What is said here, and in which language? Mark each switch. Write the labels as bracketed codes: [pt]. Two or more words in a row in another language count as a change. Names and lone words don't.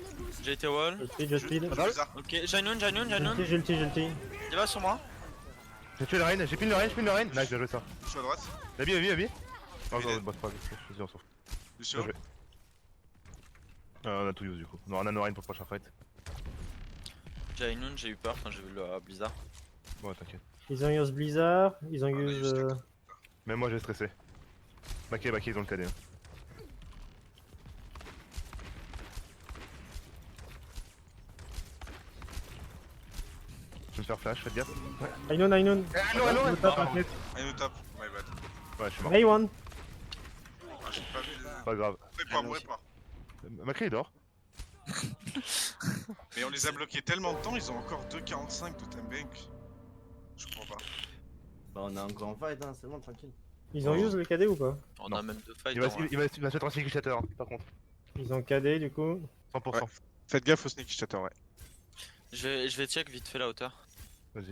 [fr] J'ai été wall. Je speed. Blizzard. Ok, Jainoun. J'ai ulti. Il va sur moi. J'ai tué le rain, j'ai pin le rain. Nice, bien joué ça. Je suis à droite. La vie. Non, Il non, est- bah, c'est pas grave, vas-y, on s'en fout. Lucio. Bien joué. On a tout use du coup. Non, on a [en] no rain [fr] pour le prochain fight. Jainoun, j'ai eu peur quand j'ai vu le Blizzard. Ouais, t'inquiète. Ils ont use Blizzard, ils ont use. Même moi, j'ai stressé. Baké, ils ont le KD. Je vais me faire flash, faites gaffe. Inon. Allô, Au top, t'inquiète. Un au top. [en] My bad. [fr] Ouais, je suis mort. Mei one. Ah, j'ai pas vu. Pas grave. Mourrez pas. Macri il dort. Mais on les a bloqués tellement de temps, ils ont encore 2,45 de [en] time bank. [fr] Je comprends pas. Bah, on est encore en fight, hein, c'est bon, tranquille. Ils ont use le KD ou pas? On Non. a même deux fights. Il va, en vrai. il va se mettre en [en] sneaky shatter, [fr] hein, par contre. Ils ont KD du coup. 100%. Ouais. Faites gaffe au [en] sneaky shatter, [fr] ouais. Je vais check vite fait la hauteur. Vas-y.